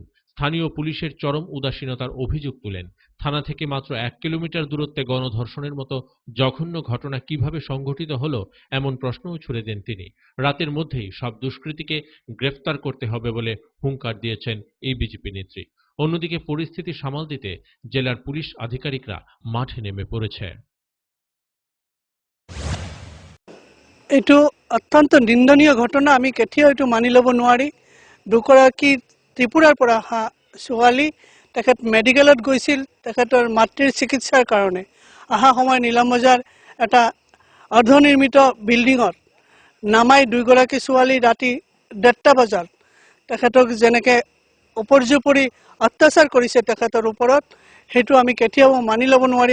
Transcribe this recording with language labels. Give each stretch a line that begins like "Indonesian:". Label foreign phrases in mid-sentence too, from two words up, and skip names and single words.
Bangla: স্থানীয় পুলিশের চরম উদাসীনতার অভিযোগ তুলেন। থানা থেকে মাত্র 1 কিলোমিটার দূরত্বে গণধর্ষণের মতো জঘন্য ঘটনা কিভাবে সংঘটিত হলো এমন প্রশ্নও ছুড়ে দেন তিনি। রাতের মধ্যেই সব দুষ্কৃতীকে গ্রেফতার করতে হবে বলে হুঙ্কার দিয়েছেন এই বিজেপি নেত্রী। অন্যদিকে পরিস্থিতি সামাল দিতে জেলার পুলিশ আধিকারিকরা মাঠে নেমে পড়েছে।
Assamese: এইটো অত্যন্ত নিন্দনীয় ঘটনা। আমি কেতিয়াও এইটো মানি ল'ব নোৱাৰি। দুগৰাকী ত্ৰিপুৰাৰ পৰা অহা ছোৱালী তেখেত মেডিকেলত গৈছিল তেখেতৰ মাতৃৰ চিকিৎসাৰ কাৰণে। অহা সময় নিলামবজাৰ এটা অৰ্ধনিৰ্মিত বিল্ডিঙত নামাই দুইগৰাকী ছোৱালী ৰাতি 1:30 বজাত তেখেতক যেনেকৈ উপৰ্যুপৰি অত্যাচাৰ কৰিছে তেখেতৰ ওপৰত, সেইটো আমি কেতিয়াও মানি ল'ব নোৱাৰি।